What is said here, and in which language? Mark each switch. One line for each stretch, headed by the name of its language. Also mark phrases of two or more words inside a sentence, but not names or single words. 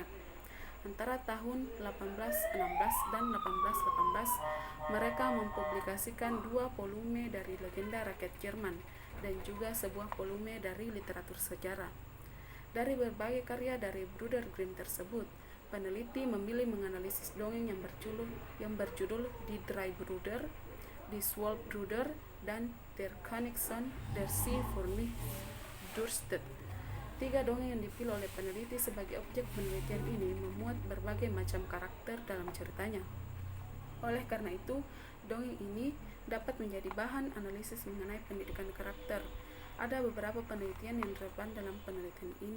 Indonesian: Antara tahun 1816 dan 1818, mereka mempublikasikan 2 volume dari legenda rakyat Jerman dan juga sebuah volume dari literatur sejarah. Dari berbagai karya dari Bruder Grimm tersebut, peneliti memilih menganalisis dongeng yang berjudul Die Drei Brüder, Die Zwölf dan Der Königsohn der Sie für mich dürstet. 3 dongeng yang dipilih oleh peneliti sebagai objek penelitian ini memuat berbagai macam karakter dalam ceritanya. Oleh karena itu, dongeng ini dapat menjadi bahan analisis mengenai pendidikan karakter. Ada beberapa penelitian yang relevan dalam penelitian ini.